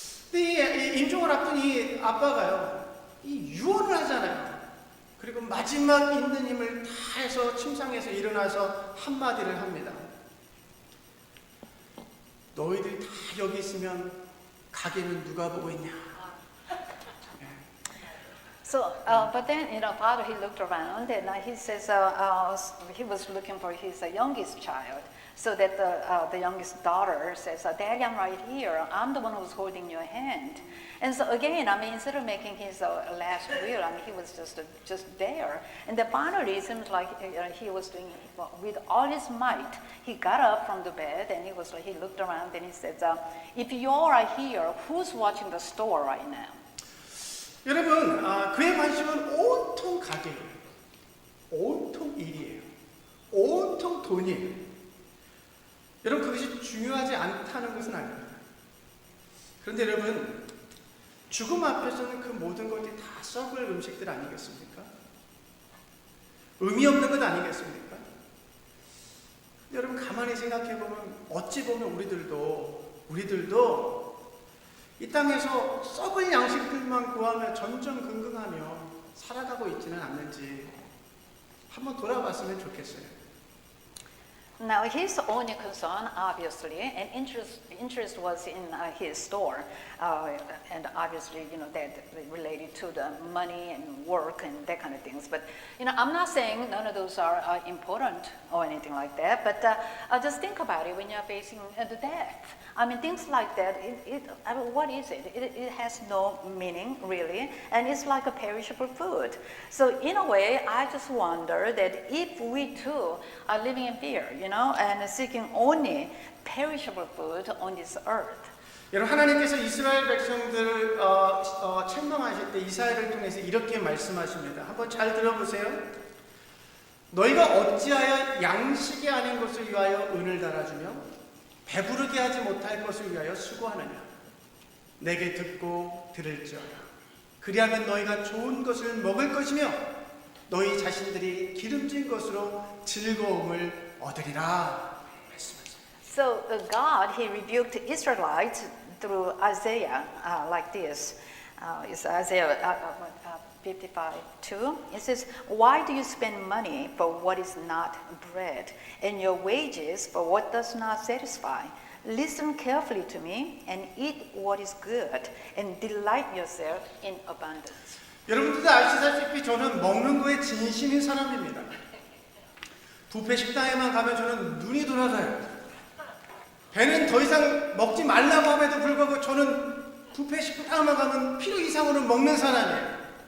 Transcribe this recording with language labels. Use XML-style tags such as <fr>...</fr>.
<ko>근데 이 임종을 앞둔 이 아빠가요, 이 유언을 하잖아요. 그리고 마지막 있는 힘을 다해서 침상에서 일어나서 한마디를 합니다. 너희들 다 여기 있으면 가게는 누가 보고 있냐?</ko> <en>So, but then, father, he looked around and he says he was looking for his youngest child. So that the youngest daughter says, Daddy, I'm right here. I'm the one who's holding your hand. And so again, instead of making his last will, he was just there. And then finally, it seems like he was doing with all his might. He got up from the bed and he looked around and he said, if you all are here, who's watching the store right now?</en> <ko>여러분, 그의 관심은 온통 가게예요. 온통 일이에요. 온통 돈이에요. 여러분, 그것이 중요하지 않다는 것은 아닙니다. 그런데 여러분, 죽음 앞에서는 그 모든 것이 다 썩을 음식들 아니겠습니까? 의미 없는 것 아니겠습니까? 여러분 가만히 생각해 보면 어찌 보면 우리들도 이 땅에서 썩을 양식들만 구하며 전전긍긍하며 살아가고 있지는 않는지 한번 돌아봤으면 좋겠어요.</ko> <en>Now, his only concern, obviously, and interest was in his store, and obviously, that related to the money and work and that kind of things. But, I'm not saying none of those are important or anything like that, but just think about it when you're facing the death. I mean, things like that, what is it? It has no meaning, really, and it's like a perishable food. So in a way, I just wonder that if we too are living in fear, and seeking only perishable food on this earth.</en> <ko>여러분 하나님께서 이스라엘 백성들을 책망하실 때 이사야를 통해서 이렇게 말씀하십니다. 한번 잘 들어보세요. 너희가 어찌하여 양식이 아닌 것을 위하여 은을 달아주며 배부르게 하지 못할 것을 위하여 수고하느냐. 내게 듣고 들을지어다. 그리하면 너희가 좋은 것을 먹을 것이며 너희 자신들이 기름진 것으로 즐거움을 얻으리라. 말씀하세요.</ko> <en>So God, He rebuked the Israelites through Isaiah like this. It's Isaiah 55:2. It says, "Why do you spend money for what is not bread, and your wages for what does not satisfy? Listen carefully to me and eat what is good, and delight yourself in abundance."</en> <ko>여러분들도 아시다시피 저는 먹는 거에 진심인 사람입니다. 뷔페 식당에만 가면 저는 눈이 돌아가요. 배는 더 이상 먹지 말라고 함에도 불구하고 저는 뷔페 식당에만 가면 필요 이상으로 먹는 사람이에요.</ko>